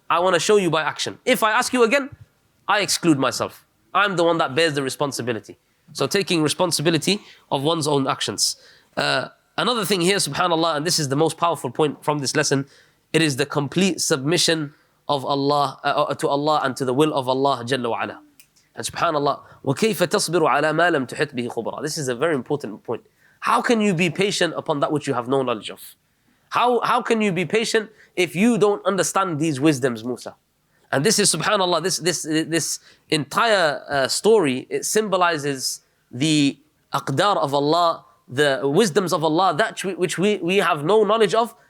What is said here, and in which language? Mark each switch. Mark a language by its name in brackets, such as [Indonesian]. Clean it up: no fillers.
[English] I want to show you by action. If I ask you again, I exclude myself. I'm the one that bears the responsibility. So taking responsibility of one's own actions. Another thing here, subhanAllah, and this is the most powerful point from this lesson, it is the complete submission of Allah to Allah and to the will of Allah Jalla wa Ala. And subhanAllah, [Arabic] وَكَيْفَ تَصْبِرُ عَلَى مَا لَمْ تُحِطْ بِهِ خُبْرًا. [English] This is a very important point. How can you be patient upon that which you have no knowledge of? How can you be patient if you don't understand these wisdoms, Musa? And this is, subhanAllah, this entire story, it symbolizes the aqdar of Allah, the wisdoms of Allah, that which we have no knowledge of.